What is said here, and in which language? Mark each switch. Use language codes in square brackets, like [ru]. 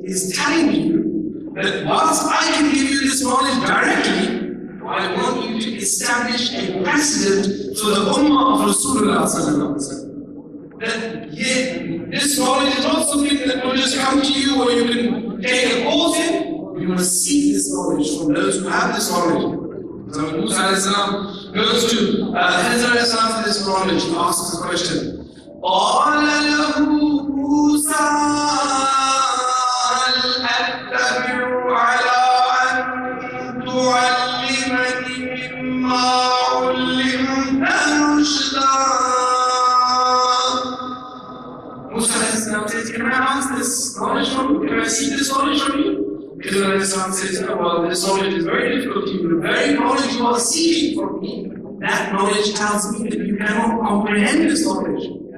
[en] is telling you that once I can give you this knowledge directly, I want you to establish a precedent for the Ummah of Rasulullah sallallahu alaihi wasallam. That this knowledge is not something that will just come to you or you can take a course in. You must seek this knowledge from those who have this knowledge. So when Musa alayhi salam goes to Khidr alayhi salam for this knowledge, he asks the question. [ar] قال له موسى هل أتبعك على أن تعلمني مما علمت رشدا. [en] Musa says, can I ask this knowledge from you? Can I seek this knowledge from you? Because says, oh, well, this knowledge is very difficult to you. The very knowledge you are seeking from me, that knowledge tells me that you cannot comprehend this knowledge.